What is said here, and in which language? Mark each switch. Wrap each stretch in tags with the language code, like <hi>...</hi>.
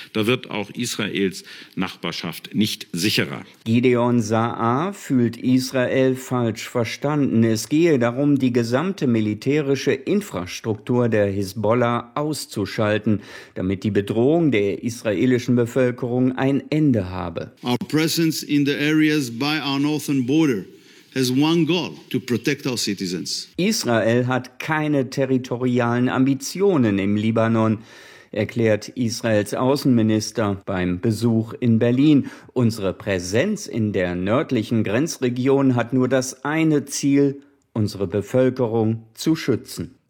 <de>Da wird auch Israels Nachbarschaft nicht sicherer. Gideon Saar fühlt Israel falsch verstanden. Es gehe darum, die gesamte militärische Infrastruktur der Hisbollah auszuschalten, damit die Bedrohung der israelischen Bevölkerung ein Ende habe.</de> <en>Our presence in the areas by our northern border has one goal, to protect our citizens.</en> <de>Israel hat keine territorialen Ambitionen im Libanon, erklärt Israels Außenminister beim Besuch in Berlin. Unsere Präsenz in der nördlichen Grenzregion hat nur das eine Ziel, unsere Bevölkerung zu schützen.</de>